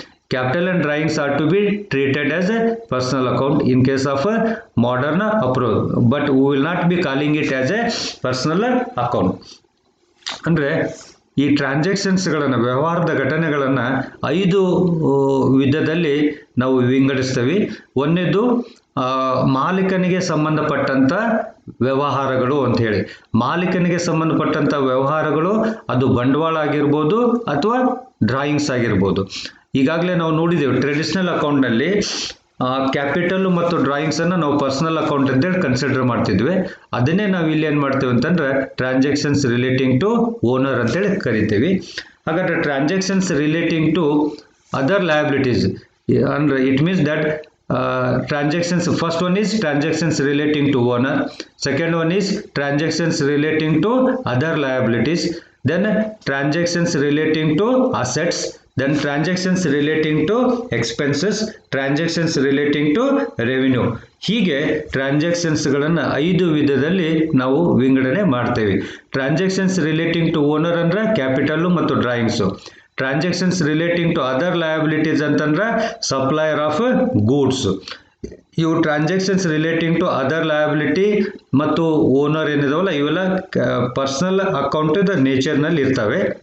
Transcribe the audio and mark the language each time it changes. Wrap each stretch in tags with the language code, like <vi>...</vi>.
<en>Capital and drawings are to be treated as a personal account in case of a modern approach, but we will not be calling it as a personal account.</en> <kn>ಅಂದರೆ ಈ ಟ್ರಾನ್ಸಾಕ್ಷನ್ಸ್ಗಳನ್ನು ವ್ಯವಹಾರದ ಘಟನೆಗಳನ್ನು 5 ವಿಧದಲ್ಲಿ ನಾವು ವಿಂಗಡಿಸ್ತೇವೆ. ಒಂದನೇದು ಮಾಲೀಕನಿಗೆ ಸಂಬಂಧಪಟ್ಟಂಥ ವ್ಯವಹಾರಗಳು ಅಂತ ಹೇಳಿ. ಮಾಲೀಕನಿಗೆ ಸಂಬಂಧಪಟ್ಟಂಥ ವ್ಯವಹಾರಗಳು ಅದು ಬಂಡವಾಳ ಆಗಿರ್ಬೋದು ಅಥವಾ ಡ್ರಾಯಿಂಗ್ಸ್ ಆಗಿರ್ಬೋದು. ಈಗಾಗಲೇ ನಾವು ನೋಡಿದ್ದೇವೆ ಟ್ರೆಡಿಷನಲ್ ಅಕೌಂಟ್ನಲ್ಲಿ ಕ್ಯಾಪಿಟಲ್ ಮತ್ತು ಡ್ರಾಯಿಂಗ್ಸನ್ನು ನಾವು ಪರ್ಸನಲ್ ಅಕೌಂಟ್ ಅಂತೇಳಿ ಕನ್ಸಿಡರ್ ಮಾಡ್ತಿದ್ವಿ. ಅದನ್ನೇ ನಾವು ಇಲ್ಲಿ ಏನು ಮಾಡ್ತೇವೆ ಅಂತಂದ್ರೆ ಟ್ರಾನ್ಸಾಕ್ಷನ್ಸ್ ರಿಲೇಟಿಂಗ್ ಟು ಓನರ್ ಅಂತೇಳಿ ಕರಿತೀವಿ.</kn> <en>ಹಾಗಾದ್ರೆ transactions relating to other liabilities ಅಂದ್ರೆ it means that transactions, first one is transactions relating to owner, second one is transactions relating to other liabilities, then transactions relating to assets, then transactions relating to expenses, transactions relating to revenue.</en> <kn>ಹೀಗೆ ಟ್ರಾನ್ಸಾಕ್ಷನ್ಸ್ಗಳನ್ನು 5 ವಿಧದಲ್ಲಿ ನಾವು ವಿಂಗಡಣೆ ಮಾಡ್ತೇವೆ. Transactions relating to owner ಅಂದ್ರೆ capital ಮತ್ತು drawings. Transactions relating to other liabilities ಅಂತಂದ್ರೆ supplier of goods. ಇವು transactions relating to other liability ಮತ್ತು ಓನರ್ ಏನಿದಾವಲ್ಲ ಇವೆಲ್ಲ ಪರ್ಸನಲ್ ಅಕೌಂಟ್ ನೇಚರ್ನಲ್ಲಿ ಇರ್ತವೆ.</kn>